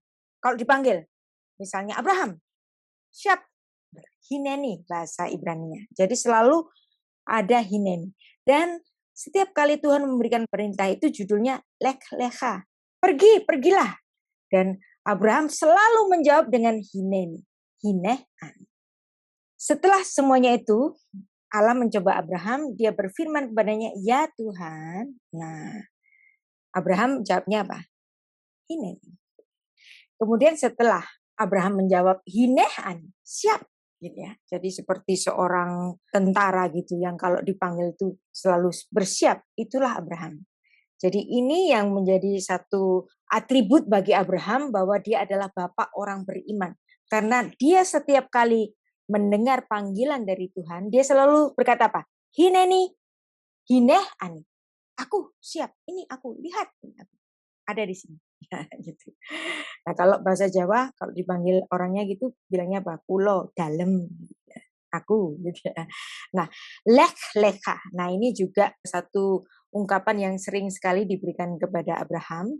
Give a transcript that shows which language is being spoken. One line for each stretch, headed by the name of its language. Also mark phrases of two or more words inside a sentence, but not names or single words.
Indonesian: Kalau dipanggil, misalnya Abraham, siap. Hineni bahasa Ibraninya. Jadi selalu ada hineni. Dan setiap kali Tuhan memberikan perintah itu judulnya
Hebrew: lek lecha.
Indonesian: Pergi, pergilah. Dan Abraham selalu menjawab dengan hineni.
Hebrew: Hineh ani.
Indonesian: Setelah semuanya itu, Allah mencoba Abraham, dia berfirman kepadanya, ya Tuhan. Nah, Abraham jawabnya apa? Hineni. Kemudian setelah Abraham menjawab
Hebrew: hineh ani,
Indonesian: siap. Gitu ya. Jadi seperti seorang tentara gitu yang kalau dipanggil itu selalu bersiap, itulah Abraham. Jadi ini yang menjadi satu atribut bagi Abraham bahwa dia adalah bapak orang beriman. Karena dia setiap kali mendengar panggilan dari Tuhan, dia selalu berkata apa?
Hebrew: Hineni, hineh ani.
Indonesian: Aku siap, ini aku, lihat. Ada di sini. Gitu. Nah kalau bahasa Jawa, kalau dipanggil orangnya gitu, bilangnya apa?
Javanese: Kulo, dalem.
Indonesian: Aku. Gitu. Nah,
Hebrew: lek leka.
Indonesian: Nah ini juga satu ungkapan yang sering sekali diberikan kepada Abraham.